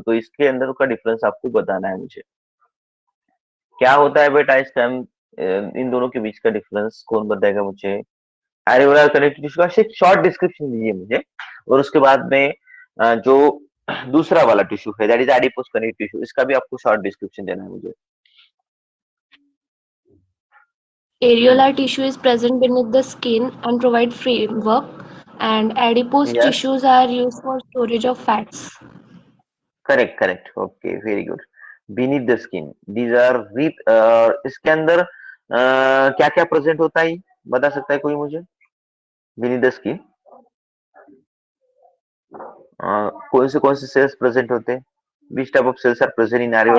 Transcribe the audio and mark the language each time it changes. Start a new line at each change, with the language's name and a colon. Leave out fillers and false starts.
Hindi: तो इसके अंदर का डिफरेंस आपको बताना है मुझे. क्या होता है बेटा इस टाइम, इन दोनों के बीच का डिफरेंस कौन बताएगा मुझे? एल्वियोलर कनेक्टिव टिश्यू का एक शॉर्ट डिस्क्रिप्शन दीजिए मुझे, और उसके बाद में जो दूसरा वाला टिश्यू है
English: that is adipose connective tissue,
Hindi: इसका भी आपको शॉर्ट डिस्क्रिप्शन देना है मुझे.
English: Areolar tissue is present beneath the skin and provide framework, and adipose yes, tissues are used for storage of fats. Correct correct, okay, very good. Beneath the skin, these are with,
Hindi: इसके अंदर क्या क्या present होता है, बता सकता है कोई मुझे?
English: beneath the skin
Hindi: कौन से सेल्स प्रेजेंट होते हैं?
English: which type of cells are present in aerial